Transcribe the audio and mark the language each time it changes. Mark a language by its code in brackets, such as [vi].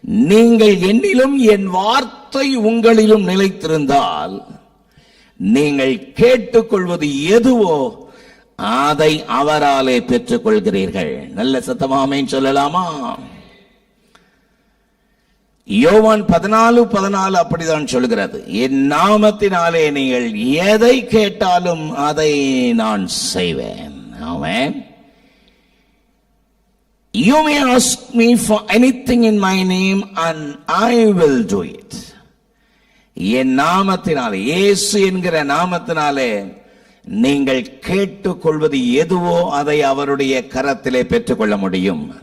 [ta] நீங்கள் என்னிலும் என் வார்த்தை உங்களிலும் நிலைத்திருந்தால் நீங்கள் கேட்டுக்கொள்வது எதுவோ அதை அவராலே பெற்றுக் கொள்கிறீர்கள். நல்ல சத்தமா ஆமென் சொல்லலாமா? யோவான் 14:14 அப்படிதான் சொல்கிறது. என் நாமத்தினாலே நீங்கள் எதை கேட்டாலும் அதை நான் செய்வேன். ஆமென். [en] You may ask me for anything in my name and I will do it. [ta] என் நாமத்தினாலே, இயேசு என்கிற நாமத்தினாலே நீங்கள் கேட்டுக்கொள்வது எதுவோ அதை அவருடைய கரத்திலே பெற்றுக்கொள்ள முடியும்.